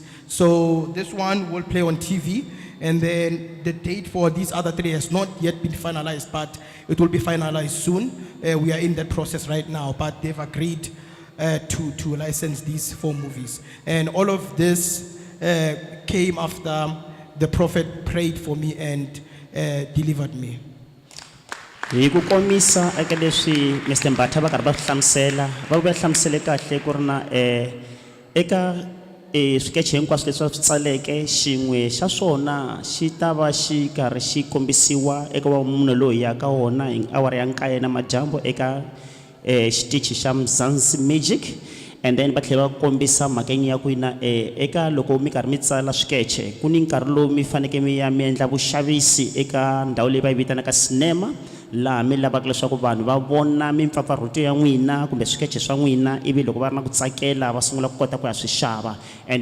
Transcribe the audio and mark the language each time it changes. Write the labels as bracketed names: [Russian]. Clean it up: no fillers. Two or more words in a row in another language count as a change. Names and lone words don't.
[English] So this one will play on TV, and then the date for these other 3 has not yet been finalized, but it will be finalized soon. We are in that process right now, but they've agreed to license these 4 movies. And all of this came after the prophet prayed for me and delivered me. [Tsonga] Hi ku komisa eka leswi Mr. Mbata va karhi va hlamusela, va hlamusele kahle ku ri na eka swikeche hinkwaswo leswi va swi tsaleke, xin'we xa swona xi ta va xi karhi xi kombisiwa eka munhu loyi ya ka wona hi awara ya 9 namadyambu eka xitichi xa Mzansi Magic. And then va tlhela va kombisa mhakeni ya ku ina eka loko mi karhi mi tsala swikeche ku ni nkarhi lowu mi faneke mi ya mi endla vuxavisi eka ndhawu leyi va yi vitanaka cinema, laha mi lavaka leswaku vanhu va vona mimpfapfarhuto ya n'wina kumbe swikeche swa n'wina ivi loko va ri na ku tsakela va sungula ku kota ku ya swi xava and